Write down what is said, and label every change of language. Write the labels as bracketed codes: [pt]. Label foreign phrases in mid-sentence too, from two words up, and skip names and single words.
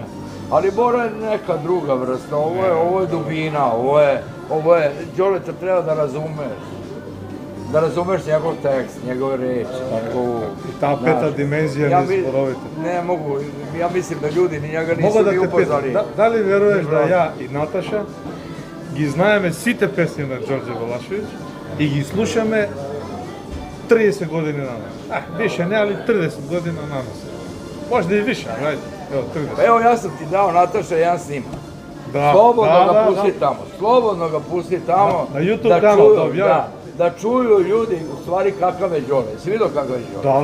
[sr] Ali Bora je neka druga vrsta, ovo je dubina, ovo je, Đoleta treba da razumeš njegov tekst, njegove reči, njegovu... I ta peta dimenzija nije sporovita. Ne mogu, ja mislim da ljudi njega nisu ni upoznali. Da li veruješ da ja i Nataša [mk] ги знаеме сите песни на Đorđe Balašević и ги слушаме 30 години на нас. [sr] Više ne, ali 30 godina na nas. Možda i više, ali ajde, evo 30. Evo, ja sam ti dao, Nataša, jedan snimak. Slobodno ga pusti tamo. Na YouTube kanal to objavim. Da čuju ljudi u stvari kakav je Đole. Si vidio kakav je Đole?